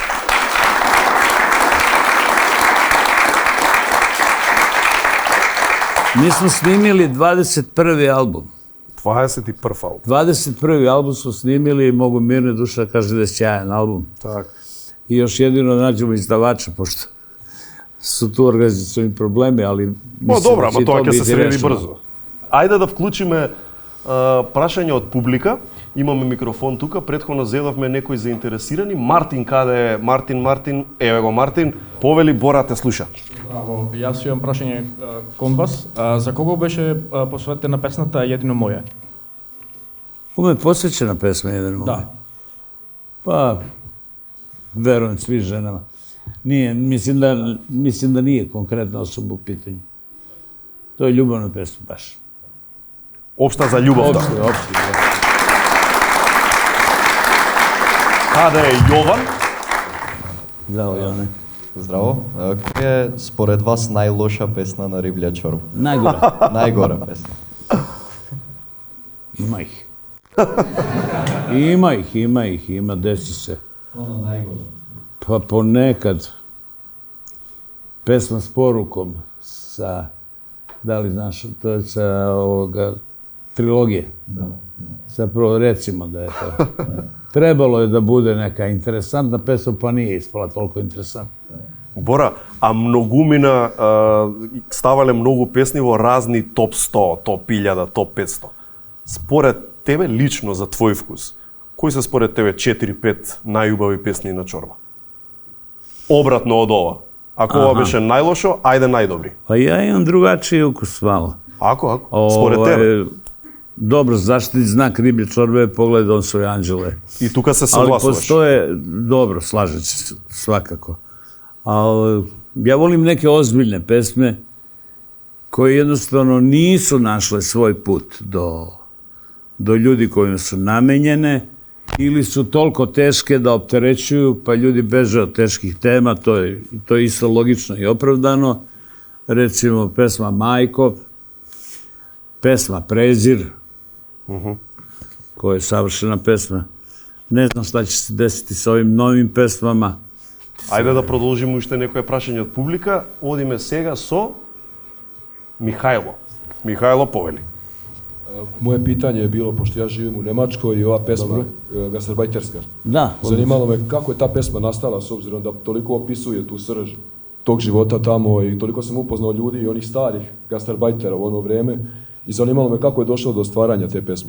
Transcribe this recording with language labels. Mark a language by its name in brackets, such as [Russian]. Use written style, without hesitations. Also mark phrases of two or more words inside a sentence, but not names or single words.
[Serbian] Mi smo snimili 21. album. 21 album. 21. album smo snimili i mogu mirne duša kaže da je sjajan album. [Macedonian] Так. [Serbian] I još jedino nađemo izdavača, pošto su tu organizacioni problemi, ali mislim [Macedonian] Добра, ама тоа ќе се среди [Serbian] rešeno. [Macedonian] брзо. Ајде да вклучиме прашања од публика. Имаме микрофон тука, претходно зедовме некои заинтересирани. Мартин, каде е? Мартин, еве го Мартин. Повели, Бора те слуша. Браво, јас имам прашање кон вас. За кого беше посветена песната Једино моје? [Serbian] Kome je posvećena pesma Jedan moj? [Macedonian] Да. [Serbian] Pa, verujem svi ženama. Nije, mislim da nije konkretna osoba u pitanju. To je ljubavna pesma baš. [Macedonian] Општа за љубовта. [Serbian] Opšte. [Macedonian] Каде е Јован? [Serbian] Zdravo, Jone. [Macedonian] Здраво. Која е според вас најлоша песна на Риблја чорба? [Serbian] Najgora. [Macedonian] Најгора песна. [Serbian] Ima, desi se. [Macedonian] Она најгора. [Serbian] Pa ponekad pesma s porukom sa, da li znaš, to je sa ovoga trilogije. [Macedonian] Да. [Serbian] Zapravo recimo da je to. Trebalo je da bude neka interesantna pesma, pa nije ispala toliko interesantna. [Macedonian] Бора, а многумина ставале многу песни во разни топ 100, топ 1000, топ 500. Според тебе лично за твој вкус, кои се според тебе 4-5 најубави песни на чорба? Обратно од ова. Ако ова беше најлошо, ајде најдобри. [Serbian] Pa ja imam drugačiji ukus malo. [Macedonian] Ако, според тебе. [Serbian] Dobro, zaštitni znak Riblje čorbe je Pogledom svoje anđele. [Macedonian] И тука се [Serbian] Ali [Macedonian] согласуваш. [Serbian] postoje, dobro, slažem se svakako. Ali ja volim neke ozbiljne pesme koje jednostavno nisu našle svoj put do ljudi kojima su namenjene ili su toliko teške da opterećuju, pa ljudi beže od teških tema, to je isto logično i opravdano. Recimo pesma Majko, pesma Prezir, koja je savršena pesma. Ne znam šta će se desiti sa ovim novim pesmama. [Macedonian] Ајде да продолжиме уште некое прашање од публика. Одиме сега со Михајло. Михајло, повели. [Serbian] Moje pitanje je bilo, pošto ja živim u Nemačkoj i ova pesma gastarbajterska. Da. Zanimalo me kako je ta pesma nastala, s obzirom da toliko opisuje tu srž tog života tamo i toliko sam upoznao ljudi i onih starih gastarbajtera u ono vreme i zanimalo me kako je došlo do stvaranja te pesme.